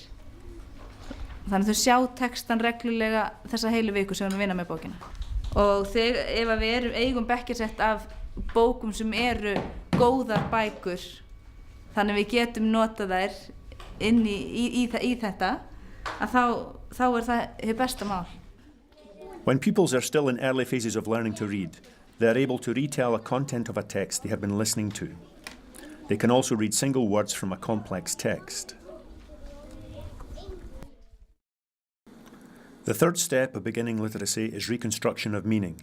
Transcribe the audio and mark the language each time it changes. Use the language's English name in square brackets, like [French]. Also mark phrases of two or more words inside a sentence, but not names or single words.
[Icelandic] Þannig að þau sjá textan reglulega þessa heilu viku sem við vinna með bókina. Og ef við eigum bekkjarsett af bókum sem eru góðar bækur, þannig við getum notað þær inn í þetta, að þá er það hið besta mál. [English] When pupils are still in early phases of learning to read, they are able to retell the content of a text they have been listening to. They can also read single words from a complex text. The third step of beginning literacy is reconstruction of meaning.